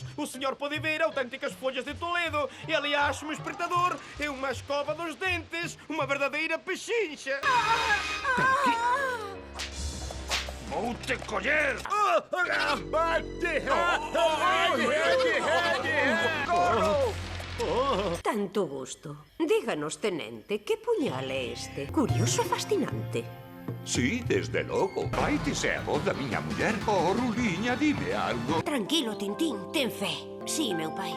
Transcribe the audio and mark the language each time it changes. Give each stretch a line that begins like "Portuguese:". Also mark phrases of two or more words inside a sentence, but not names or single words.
Portuguese: O senhor pode ver autênticas folhas de Toledo. E aliás, um espretador é uma escova dos dentes. Uma verdadeira pechincha. Vou-te colher!
Galician: Tanto gusto. Díganos, tenente, que puñal é este? Curioso e fascinante. Sí, desde logo. Vaitese a voz da miña muller. Oh, Ruliña, dime algo. Tranquilo, Tintín, ten fe. Sí, meu pai.